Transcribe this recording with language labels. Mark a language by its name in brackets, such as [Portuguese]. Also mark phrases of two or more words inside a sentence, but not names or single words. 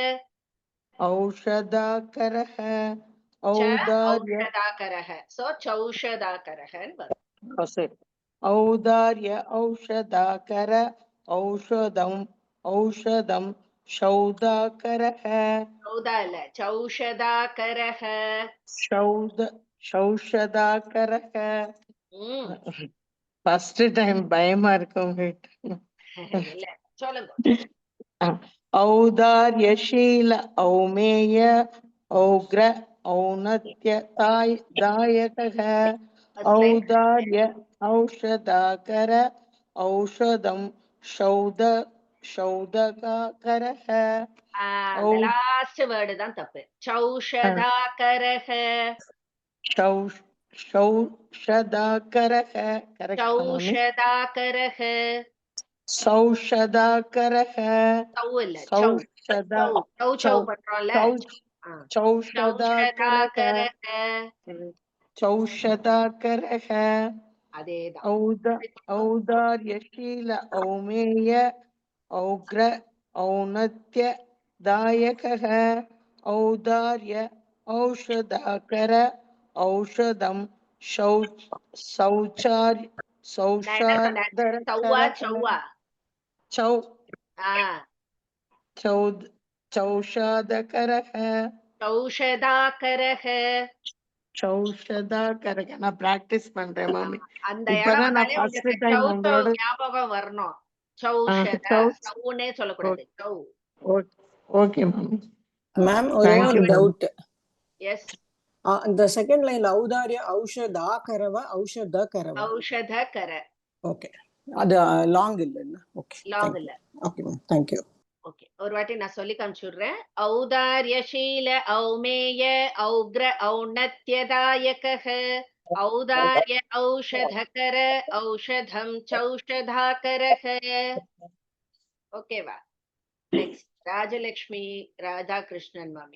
[Sanskrit] औषधाकरः च औदार्य औषधाकरः सो चौषधाकरः औदार्य औषधाकर औषधं शौदाकरः [Tamil] சௌதா இல்ல चौषधाकरः [Sanskrit] शौषधाकरः ம் [English] first time [Tamil] பயமா இருக்கும் இல்ல சொல்லுங்க [Sanskrit] औदार्यशील औमेय औग्र औन्नत्यदायकः [English] First line. [Sanskrit] औदार्य औषधाकर औषधं शौदकाकरः [Tamil] அந்த [English] last word [Tamil] தான் தப்பு चौषधाकरः [Sanskrit] शौषधाकरः करेक्ट मामी चौषधाकरः सौषधाकरः [Tamil] சௌ இல்ல [Sanskrit] सौषधा [Tamil] சௌ பண்றோம்ல [Sanskrit] चौषधाकरः चौषधाकरः [Tamil] அதேதான் [Sanskrit] औदार्यशील औमेय औग्र औन्नत्यदायकः औदार्य औषधाकर औषधं शौचार्य [Tamil] நான் என்ன சொன்னேன் சௌவா சௌவா [Sanskrit] चौषधकरः चौषधाकरः [Tamil] चौषधाकरः நான் பிராக்டிஸ் பண்றேன் மாமி அந்த இடம் இப்பதான் நான் வந்தாலே ஃபர்ஸ்ட் உங்களுக்கு டைம் சௌ உங்களோட ஞாபகம் வரணும் சௌஷத சௌனே சொல்லக்கூடாது சௌ ஓகே மாமி மேம் ஒரே [English] Thank [Tamil] ஒரு [English] you, ma'am. [Tamil] டவுட் எஸ் இந்த செகண்ட் லைன்ல [Sanskrit] औदार्य औषधाकरव औषधकरव [Tamil] ஔஷதகர ஓகே அது லாங் இல்ல ஓகே லாங் இல்ல ஓகே மேம் [English] thank you [Tamil] ஓகே ஒரு வாட்டி நான் சொல்லி காமிச்சுடுறேன் [Sanskrit] औदार्यशील औमेय औग्र औन्नत्यदायकः औदार्य औषधकर औषधम् सौषधाकरः [Tamil] ஓகேவா நெக்ஸ்ட் ராஜலட்சுமி ராதாகிருஷ்ணன் மாமி